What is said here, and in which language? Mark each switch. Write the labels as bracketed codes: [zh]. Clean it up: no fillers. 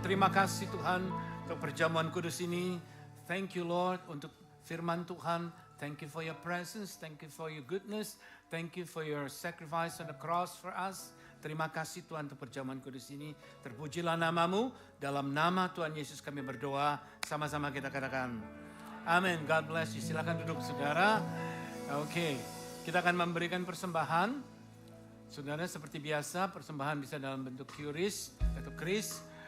[id] Terima kasih Tuhan untuk perjamuan kudus ini. [en] Thank you Lord [id] untuk firman Tuhan. [en] Thank you for your presence. Thank you for your goodness. Thank you for your sacrifice on the cross for us. [id] Terima kasih Tuhan untuk perjamuan kudus ini. Terpujilah namamu. Dalam nama Tuhan Yesus kami berdoa. Sama-sama kita katakan amin. [en] God bless you. [id] Silakan duduk saudara. Oke. Kita akan memberikan persembahan. Saudara, seperti biasa persembahan bisa dalam bentuk QRIS atau KRIS.